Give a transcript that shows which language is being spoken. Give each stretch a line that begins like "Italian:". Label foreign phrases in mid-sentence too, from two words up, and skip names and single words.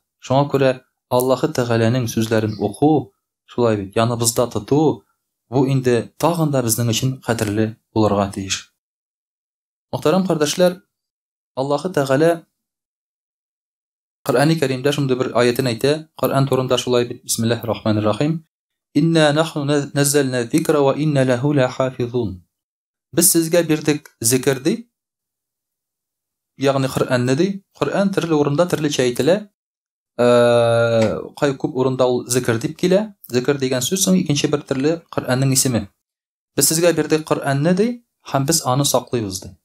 Tatar: Шуңа күрә Аллаһы Тәгаләнең сүзләрен уку, шулай бит, яныбызда тоту, бу инде тагын да безнең өчен кадерле булырга тиеш. Мөхтәрәм кардәшләр, Аллаһы Тәгалә Коръәни Кәримдә шундый бер аятын әйтә. Коръән турында шулай бит:
Arabic: "بسم الله الرحمن الرحيم. إنا نحن نزلنا الذكر وإنا له لحافظون."
Tatar: Без сезгә бирдек зикр ди. Ягъни Коръәнне ди. Коръән төрле урында төрлечә әйтелә. Кай күп урында ул зикр дип килә. Зикр дигән сүз соң икенче бер төрле Коръәннең исеме. Без сезгә бирдек Коръәнне ди, һәм без аны саклыйбыз ди.